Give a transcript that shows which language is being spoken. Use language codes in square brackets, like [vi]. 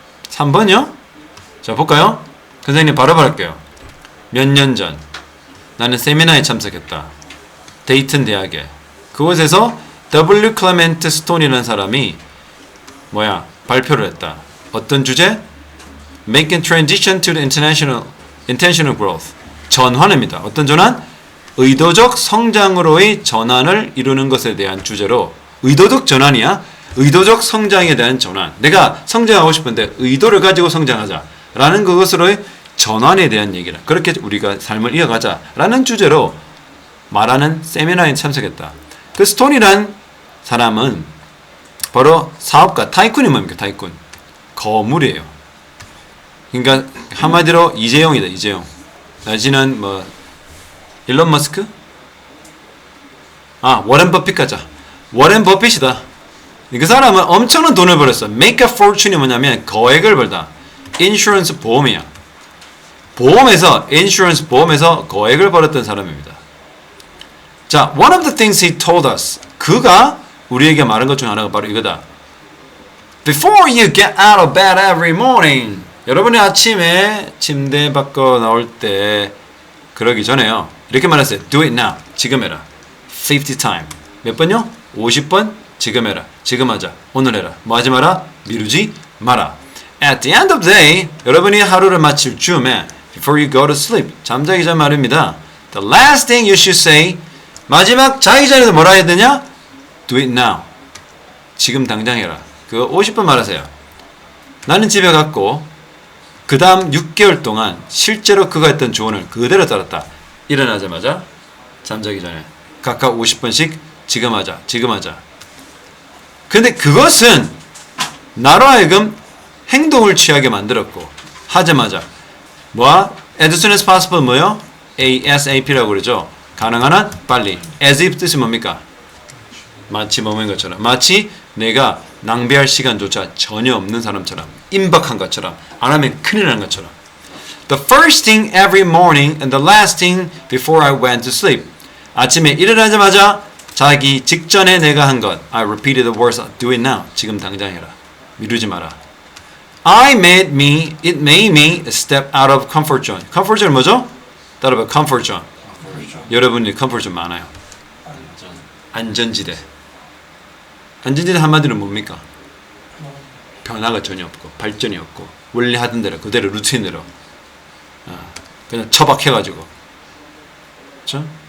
[ko] 3번이요? 자 볼까요? 선생님 바로 할게요. 몇 년 전 나는 세미나에 참석했다. 데이튼 대학에. 그곳에서 W. 클레멘트 스톤이라는 사람이 발표를 했다. 어떤 주제? [en] Making transition to the intentional growth. [ko] 전환입니다. 어떤 전환? 의도적 성장으로의 전환을 이루는 것에 대한 주제로 의도적 전환이야. 의도적 성장에 대한 전환. 내가 성장하고 싶은데 의도를 가지고 성장하자라는 그것으로의 전환에 대한 얘기라. 그렇게 우리가 삶을 이어가자라는 주제로 말하는 세미나에 참석했다. 그 스톤이란 사람은 바로 사업가, 타이쿤이 뭡니까? 타이쿤. 거물이에요. 그러니까 한마디로 이재용이다. 이재용. 내지는 뭐 일론 머스크? 워렌 버핏 가자. 워렌 버핏이다. 그 사람은 엄청난 돈을 벌었어. [en] Make a fortune [ko] 이 뭐냐면 거액을 벌다. 인슈런스 보험이야. 인슈런스 보험에서 거액을 벌었던 사람입니다. [en] 자, one of the things he told us. [ko] 그가 우리에게 말한 것 중 하나가 바로 이거다. [en] Before you get out of bed every morning. [ko] 여러분이 아침에 침대 밖으로 나올 때 그러기 전에요. 이렇게 말했어요. [en] Do it now. [ko] 지금 해라. 50 time. 몇 번요? 50번? 지금 해라. 지금 하자. 오늘 해라. 뭐 하지 마라? 미루지 마라. [en] At the end of the day, [ko] 여러분이 하루를 마칠 즈음에 [en] Before you go to sleep. [ko] 잠자기 전 말입니다. [en] The last thing you should say. [ko] 마지막 자기 전에도 뭐라 해야 되냐? [en] Do it now. [ko] 지금 당장 해라. 그거 50번 말하세요. 나는 집에 갔고 그 다음 6개월 동안 실제로 그가 했던 조언을 그대로 따랐다. 일어나자마자 잠자기 전에 각각 50번씩 지금 하자. 지금 하자. 근데 그것은 나로 하여금 행동을 취하게 만들었고 하자마자 [en] as soon as possible [ko] 뭐요? ASAP라고 그러죠. 가능한 한 빨리. as if 뜻이 뭡니까? 마치 뭐인 것처럼. 마치 내가 낭비할 시간조차 전혀 없는 사람처럼. 임박한 것처럼. 안 하면 큰일 나는 것처럼. [en] The first thing every morning and the last thing before I went to sleep. [ko] 아침에 일어나자마자 자기 직전에 내가 한 것. [en] I repeated the words. Do it now. [ko] 지금 당장 해라. 미루지 마라. [en] It made me a step out of comfort zone. comfort zone [ko] 뭐죠? 따라봐. comfort zone. 여러분이 comfort zone 많아요. 안전지대. 안전지대 한마디로 뭡니까? 변화가 전혀 없고 발전이 없고 원래 하던 대로 그대로 루틴대로 그냥 처박혀가지고 그렇죠?